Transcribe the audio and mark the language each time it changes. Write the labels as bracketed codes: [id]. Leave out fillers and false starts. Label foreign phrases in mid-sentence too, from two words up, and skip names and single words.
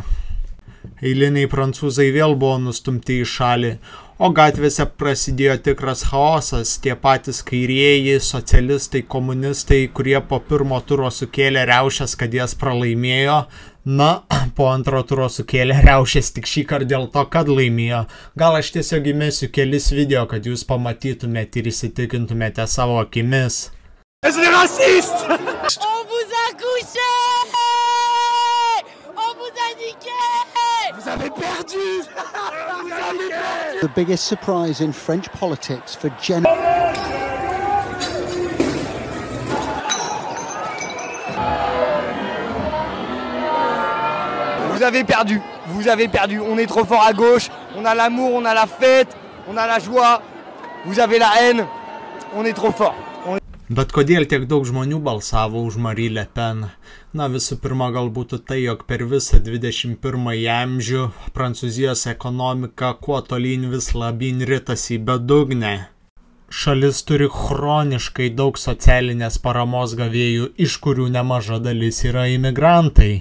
[lt] Eiliniai prancūzai vėl buvo nustumti į šalį, o gatvėse prasidėjo tikras chaosas, tie patys kairieji, socialistai, komunistai, kurie po pirmo turo sukėlė riaušes, kad jas pralaimėjo, na, po antro turo sukėlė riaušes tik šį kartą dėl to, kad laimėjo. Gal aš tiesiog įmesiu kelis video, kad jūs pamatytumėte ir įsitikintumėte savo akimis. [fr] C'est raciste! On vous a couché! On vous a niqué! Vous avez perdu! Vous avez perdu! [en] The biggest surprise in French politics for [fr] Vous avez perdu, on est trop fort à gauche, on a l'amour, on a la fête, on a la joie, vous avez la haine, on est trop fort. [lt] Bet kodėl tiek daug žmonių balsavo už Marie Le Pen? Na, visų pirma, galbūt tai, jog per visą 21 amžių Prancūzijos ekonomika kuo tolyn vis labyn ritasi į bedugnę. Šalis turi chroniškai daug socialinės paramos gavėjų, iš kurių nemaža dalis yra imigrantai.